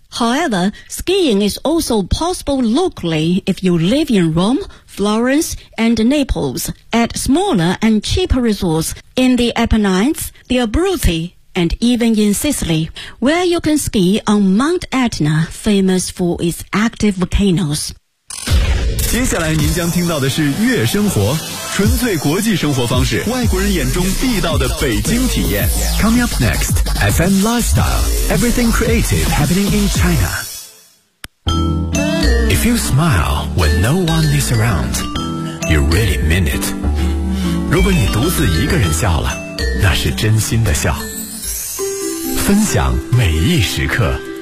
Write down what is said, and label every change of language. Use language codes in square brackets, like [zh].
[en] However, skiing is also possible locally if you live in Rome, Florence and Naples at smaller and cheaper resorts in the Apennines,the Abruzzi, and even in Sicily, where you can ski on Mount Etna, famous for its active volcanoes. [zh] 接下来您将听到的是月生活，纯粹国际生活方式，外国人眼中地道的北京体验。 [en] Coming up next, FM Lifestyle, everything creative happening in China. If you smile when no one is around, you really mean it. [zh] 如果你独自一个人笑了，那是真心的笑，分享每一时刻。